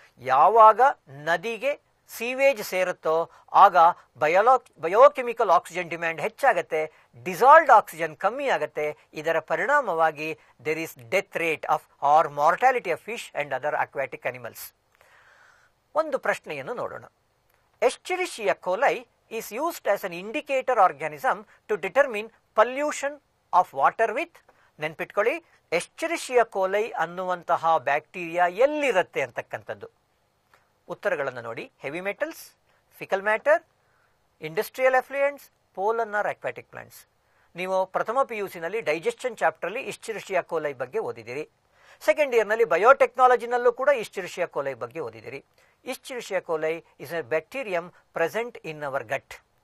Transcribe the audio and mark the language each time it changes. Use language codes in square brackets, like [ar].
[kn] ಯಾವಾಗ ನದಿಗೆ ಸೀವೇಜ್ ಸೇರುತ್ತೋ ಆಗ biochemical oxygen demand ಹೆಚ್ಚಾಗತ್ತೆ, dissolved oxygen ಕಮ್ಮಿ ಆಗುತ್ತೆ. ಇದರ ಪರಿಣಾಮವಾಗಿ [en] There is death rate of or mortality of fish and other aquatic animals. [kn] ಒಂದು ಪ್ರಶ್ನೆಯನ್ನು ನೋಡೋಣ. [en] Escherichia coli is used as an indicator organism to determine pollution of water with, [kn] ನೆನ್ಪಿಟ್ಕೊಳ್ಳಿ, ಎಸ್ಚೆರಿಷಿಯಾ ಕೋಲೈ ಅನ್ನುವಂತಹ ಬ್ಯಾಕ್ಟೀರಿಯಾ ಎಲ್ಲಿರುತ್ತೆ ಅಂತಕ್ಕಂಥದ್ದು. ಉತ್ತರಗಳನ್ನು ನೋಡಿ. [en] Heavy metals, faecal matter, industrial effluents, pollen or aquatic plants. [kn] ನೀವು ಪ್ರಥಮ PUC ನಲ್ಲಿ ಡೈಜೆಷನ್ ಚಾಪ್ಟರ್ಲಿ ಎಸ್ಚೆರಿಷಿಯಾ ಕೋಲೈ ಬಗ್ಗೆ ಓದಿದ್ದೀರಿ. ಸೆಕೆಂಡ್ ಇಯರ್ನಲ್ಲಿ ಬಯೋಟೆಕ್ನಾಲಜಿನಲ್ಲೂ ಕೂಡ ಎಸ್ಚೆರಿಷಿಯಾ ಕೋಲೈ ಬಗ್ಗೆ ಓದಿದ್ದೀರಿ. [en] Escherichia coli is a bacterium present in our gut.